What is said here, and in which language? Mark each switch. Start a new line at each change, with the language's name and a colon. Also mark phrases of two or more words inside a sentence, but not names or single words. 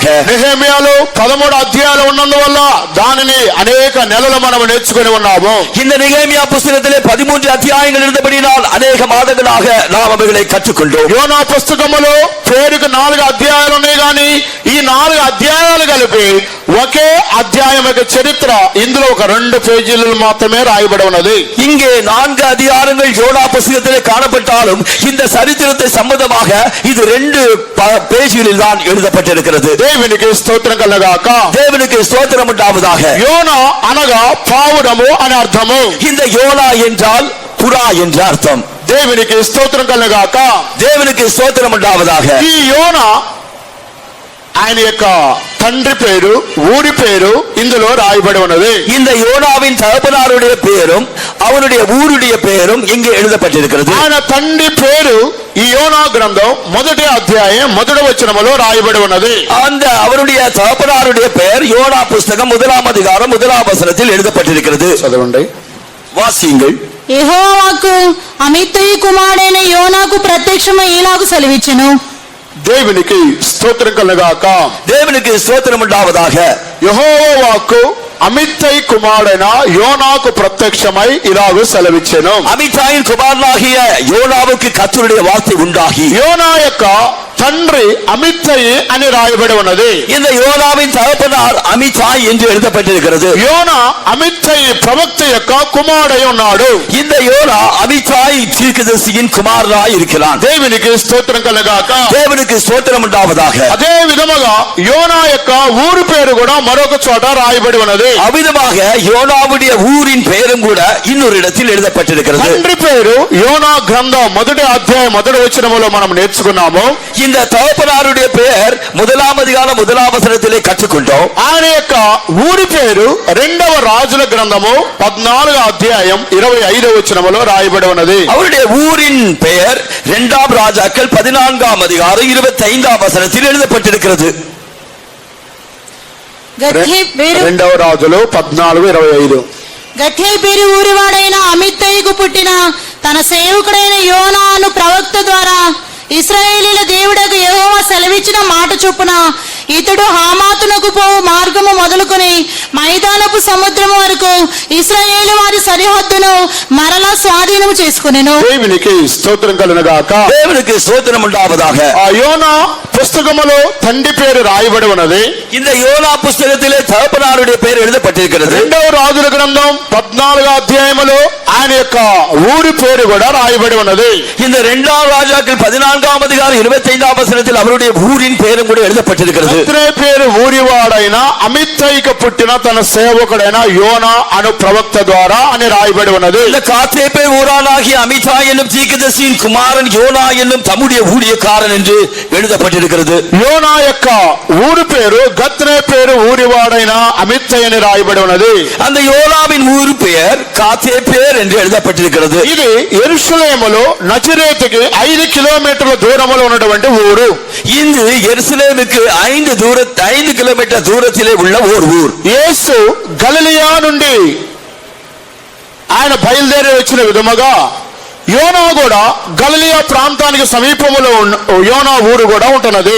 Telugu: నెహెమియాలో 13 అధ్యాయాలు ఉన్నందువల్ల దానిని అనేక నెలలు మనం నేర్చుకుని ఉన్నాము.
Tamil: இந்த நெகேமியா புஸ்தகத்திலே 13 அத்தியாயங்கள் இருந்தபடியால் அநேக மாதங்களாக நாம் அவைகளை கற்றுக்கொண்டோம்.
Telugu: యోనా పుస్తకములో పేరుకు 4 అధ్యాయాలు ఉన్నాయి కానీ ఈ 4 అధ్యాయాలు కలిపి ఒకే అధ్యాయం యొక్క చరిత్ర ఇందులో ఒక 2 పేజీలు మాత్రమే రాయబడి ఉన్నది.
Tamil: இங்கே 4 அதிகாரங்கள் யோனா புஸ்தகத்திலே காணப்பட்டாலும் இந்த சரித்திரத்தை சம்பந்தமாக இது 2 பேஜ்களில் தான் எழுதப்பட்டிருக்கிறது.
Telugu: దేవునికి స్తోత్రం కలుగాక.
Tamil: தேவனுக்கு ஸ்தோத்திரம் உண்டாவதாக.
Telugu: యోనా అనగా పావురము అని అర్థము.
Tamil: இந்த யோனா என்றால் புறா என்ற அர்த்தம்.
Telugu: దేవునికి స్తోత్రం కలుగాక.
Tamil: தேவனுக்கு ஸ்தோத்திரம் உண்டாவதாக.
Telugu: ఈ యోనా ఆయన యొక్క తండ్రి పేరు ఊరి పేరు ఇందులో రాయబడి ఉన్నది.
Tamil: இந்த யோனாவின் தகப்பனாருடைய பெயரும் அவனுடைய ஊருடைய பெயரும் இங்கே எழுதப்பட்டிருக்கிறது.
Telugu: ఆయన తండ్రి పేరు ఈ యోనా గ్రంథం 1వ అధ్యాయం 1వ వచనములో రాయబడి ఉన్నది.
Tamil: அந்த அவருடைய தகப்பனாருடைய பெயர் யோனா புஸ்தகம் 1ஆம் அதிகாரம் 1ஆம் வசனத்தில் எழுதப்பட்டிருக்கிறது.
Telugu: చదవండి.
Tamil: வாசியுங்கள்.
Telugu: యెహోవా వాక్కు అమిత్తయి కుమారుడైన యోనాకు ప్రత్యక్షమై ఇలాగు సెలవిచ్చెను. దేవునికి స్తోత్రం కలుగాక.
Tamil: தேவனுக்கு ஸ்தோத்திரம் உண்டாவதாக.
Telugu: యెహోవా వాక్కు అమిత్తై కుమారుడైన యోనాకు ప్రత్యక్షమై ఇలాగు సెలవిచ్చెను.
Tamil: அமித்தாயின் குமாரனாகிய யோனாவுக்கு கர்த்தருடைய வார்த்தை உண்டாகி
Telugu: యోనా యొక్క తండ్రి అమిత్తయి అని రాయబడి ఉన్నది.
Tamil: இந்த யோனாவின் தகப்பனார் அமித்தாய் என்று எழுதப்பட்டிருக்கிறது.
Telugu: యోనా అమిత్తయి ప్రవక్త యొక్క కుమారుడై ఉన్నాడు.
Tamil: இந்த யோனா அமித்தாய் தீர்க்கதரிசியின் குமாரனாய் இருக்கிறான்.
Telugu: దేవునికి స్తోత్రం కలుగాక.
Tamil: தேவனுக்கு ஸ்தோத்திரம் உண்டாவதாக.
Telugu: అదే విధముగా యోనా యొక్క ఊరు పేరు కూడా మరొక చోట రాయబడి ఉన్నది.
Tamil: அவ்விதமாக யோனாவுடைய ஊரின் பெயரும் கூட இன்னொரு இடத்தில் எழுதப்பட்டிருக்கிறது.
Telugu: తండ్రి పేరు యోనా గ్రంథం 1వ అధ్యాయం 1వ వచనములో మనం నేర్చుకున్నాము.
Tamil: இந்த தகப்பனாருடைய பெயர் 1ஆம் அதிகாரம் 1ஆம் வசனத்திலே கற்றுக்கொண்டோம்.
Telugu: ఆయన యొక్క ఊరి పేరు 2వ రాజుల గ్రంథము 14వ అధ్యాయం 25వ వచనములో రాయబడి ఉన్నది.
Tamil: அவருடைய ஊரின் பெயர் 2ஆம் ராஜாக்கள் 14ஆம் அதிகாரம் 25ஆம் வசனத்தில் எழுதப்பட்டிருக்கிறது.
Telugu: గత్హై పేరు 2వ రాజులు 14:25. గత్హై పేరు ఊరివాడైన అమిత్తయికు పుట్టిన తన సేవకుడైన యోనాను ప్రవక్త ద్వారా ఇశ్రాయేలీల దేవుడకు యెహోవా సెలవిచ్చిన మాట చొప్పున ఇతడు హామాతునకు పోవు మార్గము మొదలుకొని మైదానపు సముద్రము వరకు ఇశ్రాయేలు వారి సరిహద్దును మరలా స్వాధీనము చేసుకొనెను. దేవునికి స్తోత్రం కలుగుగాక.
Tamil: தேவனுக்கு ஸ்தோத்திரம் உண்டாவதாக.
Telugu: ఆ యోనా పుస్తకములో తండ్రి పేరు రాయబడి ఉన్నది.
Tamil: இந்த யோனா புஸ்தகத்திலே தகப்பனாருடைய பெயர் எழுதப்பட்டிருக்கிறது.
Telugu: 2వ రాజుల గ్రంథం 14వ అధ్యాయములో ఆయన యొక్క ఊరి పేరు కూడా రాయబడి ఉన్నది.
Tamil: இந்த 2ஆம் ராஜாக்கள் 14ஆம் அதிகாரம் 25ஆம் வசனத்தில் அவருடைய ஊரின் பெயரும் கூட எழுதப்பட்டிருக்கிறது.
Telugu: అతని పేరు ఊరివాడైన అమిత్తయికి పుట్టిన తన సేవకుడైన యోనా అను ప్రవక్త ద్వారా అని రాయబడి ఉన్నది.
Tamil: இந்த காத்தேப்பே ஊரானாகிய அமித்தாய் என்னும் தீர்க்கதரிசியின் குமாரன் யோனா என்னும் தம்முடைய ஊழியக்காரன் என்று எழுதப்பட்டிருக்கிறது.
Telugu: యోనా యొక్క ఊరి పేరు గత్నే పేరు ఊరివాడైన అమిత్తయి అని రాయబడి ఉన్నది.
Tamil: அந்த யோனாவின் ஊர் பெயர் காத்தேப்பேர் என்று எழுதப்பட்டிருக்கிறது.
Telugu: ఇది యెరూషలేములో నజరేతుకి 5 కిలోమీటర్ల దూరంలో ఉన్నటువంటి ఊరు.
Tamil: இது எருசலேமுக்கு 5 கிலோமீட்டர் தூரத்திலே உள்ள ஒரு ஊர்.
Telugu: యేసు గలిలయ నుండి ఆయన బయలుదేరి వచ్చిన విధముగా యోనా కూడా గలిలయ ప్రాంతానికి సమీపంలో యోనా ఊరు కూడా ఉంటున్నది.